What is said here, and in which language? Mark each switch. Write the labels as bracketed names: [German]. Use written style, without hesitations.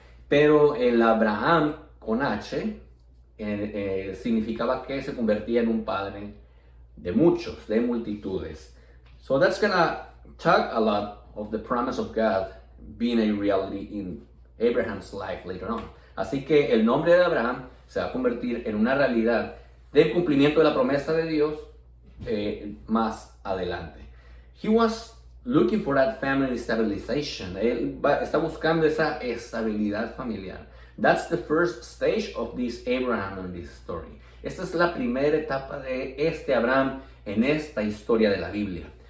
[Spanish] Pero el Abraham con H significaba que se convertía en un padre de muchos, de multitudes. [English] So that's gonna talk a lot of the promise of God being a reality in Abraham's life later on. [Spanish] Así que el nombre de Abraham se va a convertir en una realidad del cumplimiento de la promesa de Dios más adelante. [English] He was looking for that family stabilization. [Spanish] Él está buscando esa estabilidad familiar. [English] That's the first stage of this Abraham in this story. [Spanish] Esta es la primera etapa de este Abraham en esta historia de la Biblia.